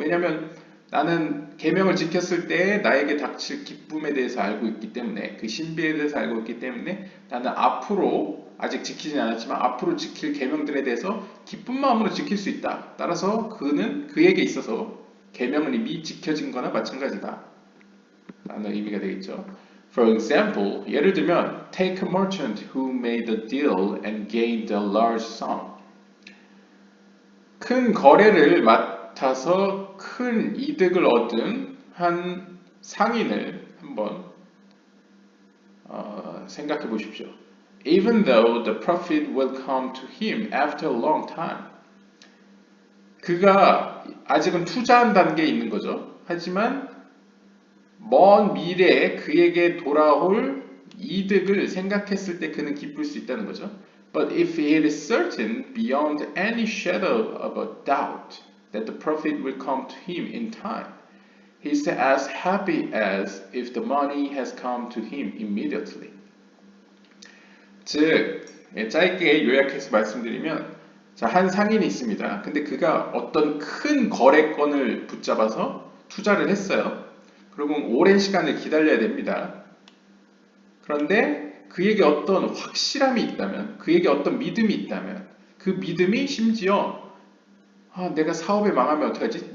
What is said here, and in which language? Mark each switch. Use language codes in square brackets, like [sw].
[ko] 왜냐하면 나는 계명을 지켰을 때 나에게 닥칠 기쁨에 대해서 알고 있기 때문에, 그 신비에 대해서 알고 있기 때문에 나는 앞으로 아직 지키진 않았지만 앞으로 지킬 계명들에 대해서 기쁜 마음으로 지킬 수 있다. 따라서 그에게 있어서 계명은 이미 지켜진 거나 마찬가지다 라는 의미가 되겠죠. [en] For example, [ko] 예를 들면 [en] take a merchant who made a deal and gained a large sum. [ko] 큰 거래를 맡아서 큰 이득을 얻은 한 상인을 한번 생각해 보십시오. [en] Even though the profit will come to him after a long time. [ko] 그가 아직은 투자한 단계에 있는 거죠. 하지만 먼 미래에 그에게 돌아올 이득을 생각했을 때 그는 기쁠 수 있다는 거죠. [en] But if it is certain beyond any shadow of a doubt that the profit will come to him in time, he is as happy as if the money has come to him immediately. [ko] 즉, 짧게 요약해서 말씀드리면 한 상인이 있습니다. 근데 그가 어떤 큰 거래건을 붙잡아서 투자를 했어요. 그러면 오랜 시간을 기다려야 됩니다. 그런데 그에게 어떤 확실함이 있다면, 그에게 어떤 믿음이 있다면, 그 믿음이 심지어 내가 사업에 망하면 어떡하지?